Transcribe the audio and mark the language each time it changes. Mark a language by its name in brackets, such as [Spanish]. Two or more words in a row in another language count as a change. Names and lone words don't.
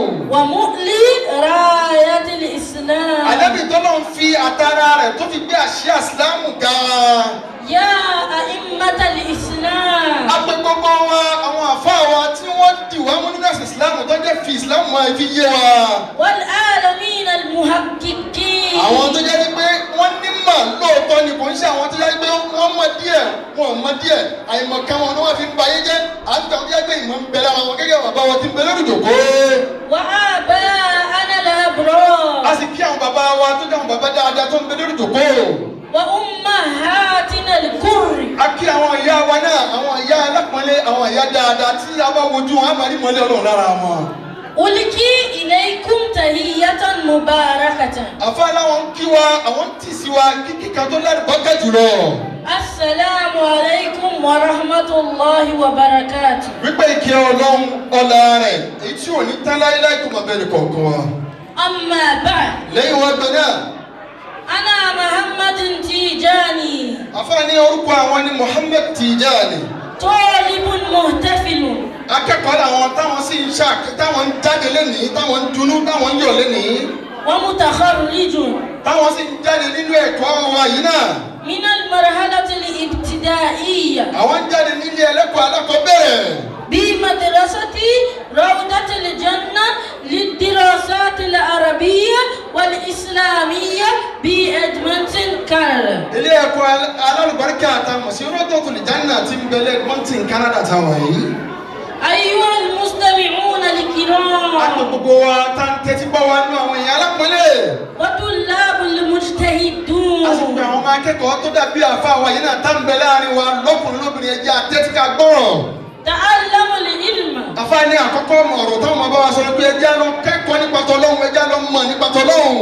[Arabic] ومعلي راية الإسلام. [Yoruba] Ànábì tọ́lọ́ ń fi àtàrà rẹ̀ tó fi gbé àṣẹ ìsìlámù ga. [Arabic] يا أئمة الإسلام. [Yoruba] Apẹ gbogbo wa àwọn àfáà wa tí wọ́n dì wá mú nínú ẹ̀sìn ìsìlámù tó jẹ́ fi ìsìlámù máa fi yé wa. [Arabic] والعالمين المحققين. [Yoruba] Àwọn tó jẹ́ pé wọ́n nímọ̀ lóòótọ́ ni kò ń ṣe àwọn tó jẹ́ pé wọ́n mọ̀ díẹ̀ wọ́n mọ̀ díẹ̀ àìmọ̀kan wọn ni wọ́n fi ń ba ayé jẹ́ àti àwọn tó jẹ́ pé ìmọ̀ ń bẹ lára wọn gẹ́gẹ́ bàbá wọn ti ń bẹ lórí ìjòkó. [Arabic] وآباءنا الأبرار. [Yoruba] A sì kí àwọn bàbá wa tó jẹ́ àwọn bàbá dáadáa tó ń bẹ lórí ìjòkó. [Arabic] وأمهاتنا الكر. [Yoruba] A kí àwọn ìyá wa náà àwọn ìyá alápọ̀nlé àwọn ìyá dáadáa tí a bá wojú wọn á máa rí mọ́lẹ̀ Ọlọ́run lára wọn. [Arabic] ألقي إليكم تحية مباركة. [Yoruba] Àfa láwọn kí wa àwọn tì sí wa kíkí kan tó lárúbọ́kẹ́ jùlọ. [Arabic] السلام عليكم ورحمة الله وبركاته. [Yoruba] Wípé ìkẹ́ Ọlọ́run ọlá rẹ̀ èyí tí ò ní tán láéláé kò máa bẹ̀rẹ̀ kọ̀ọ̀kan wa. [Arabic] أما بعد. [Yoruba] Lẹ́yìn wọn gbẹ náà. [Arabic] أنا محمد تيجاني. [Yoruba] Àfa ní orúkọ àwọn ní Muhammad Tijani. [Arabic] طالب محتفل. [Yoruba] Akẹ́kọ̀ọ́ làwọn táwọn sì ń táwọn ń jáde lénìí táwọn ń dunú táwọn ń yọ̀ lénìí. [Arabic] ومتخرج. [Yoruba] Táwọn sì ń jáde nínú ẹ̀kọ́ wa yìí náà. [Arabic] من المرحلة الابتدائية. [Yoruba] Àwọn ń jáde nílé ẹlẹ́kọ̀ọ́ alákọ̀ọ́bẹ̀rẹ̀. [Arabic] بمدرسة روضة الجنة للدراسة العربية والإسلامية ب Edmonton, Canada. [Yoruba] Ilé ẹ̀kọ́ alálùbáríkà àtàwọn sí Rawdatul Janna tí ń bẹ Edmonton, Canada táwọn yìí. [Arabic] أيها المستمعون الكرام. [Yoruba] Àpò gbogbo wa tá ń tẹ́tí bá wa nínú àwọn èèyàn alápọ̀nlé. [Arabic] وطلاب المجتهدون. [Yoruba] A sì gbé àwọn ọmọ akẹ́kọ̀ọ́ tó dàbí àfa wa yìí náà tá ń bẹ láàrin wa lọ́kùnrin lóbìnrin ẹja àtẹ́tí ká gbọ́rọ̀. [Arabic] تعلموا العلم. [Yoruba] Àfa ní àkọ́kọ́ mọ̀ ọ̀rọ̀ táwọn ọmọ bá wa sọ pé ẹja lọ kẹ́kọ̀ọ́ nípa tọ́lọ́hun ẹja lọ mọ̀ nípa tọ́lọ́hun.